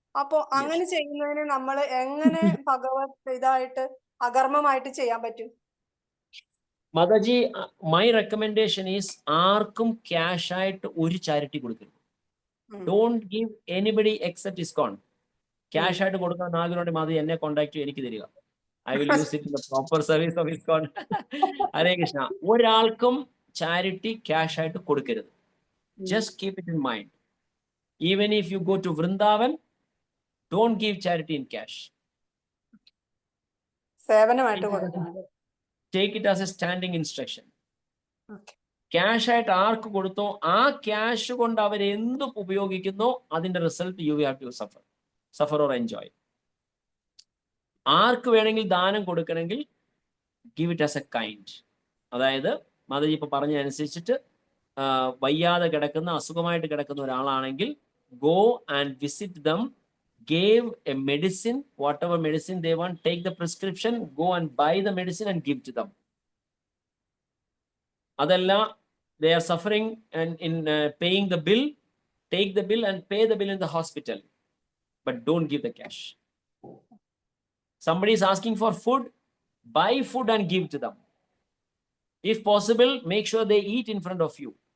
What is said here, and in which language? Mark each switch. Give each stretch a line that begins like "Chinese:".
Malayalam: അപ്പൊ അങ്ങനെ ചെയ്യുന്നതിന് നമ്മൾ എങ്ങനെ ഭഗവത് ഇതായിട്ട് അകർമ്മമായിട്ട് ചെയ്യാൻ പറ്റും? മാതാജി,
English: my recommendation is,
Malayalam: ആർക്കും ക്യാഷ് ആയിട്ട് ഒരു ചാരിറ്റി കൊടുക്കരുത്.
English: Don't give anybody except ISKCON.
Malayalam: Cash ആയിട്ട് കൊടുക്കാൻ ആഗ്രഹമുണ്ടെങ്കിൽ മാതാജി എന്നെ കോൺടാക്ട് ചെയ്യും, എനിക്ക് തരിക.
English: I will use it in the proper service of ISKCON. Hare Krishna.
Malayalam: ഒരാൾക്കും ചാരിറ്റി ക്യാഷ് ആയിട്ട് കൊടുക്കരുത്.
English: Just keep it in mind. Even if you go to Vrindavan, don't give charity in cash.
Malayalam: സേവനമായിട്ട് കൊടുക്കുന്നത്.
English: Take it as a standing instruction.
Malayalam: Cash ആയിട്ട് ആർക്ക് കൊടുത്തോ ആ cash കൊണ്ട് അവർ എന്ത് ഉപയോഗിക്കുന്നോ അതിന്റെ result
English: You have to suffer or enjoy.
Malayalam: ആർക്ക് വേണമെങ്കിൽ ദാനം കൊടുക്കണമെങ്കിൽ
English: Give it as a kind.
Malayalam: അതായത് മാതാജി ഇപ്പൊ പറഞ്ഞ അനുസരിച്ചിട്ട് വയ്യാതെ കിടക്കുന്ന, അസുഖമായിട്ട് കിടക്കുന്ന ഒരാളാണെങ്കിൽ
English: Go and visit them, gave a medicine, what ever medicine they want, take the prescription, go and buy the medicine and give to them. അതല്ല, they are suffering and in paying the bill, take the bill and pay the bill in the hospital, but don't give the cash. Somebody is asking for food, buy food and give to them. If possible, make sure they eat in front of you.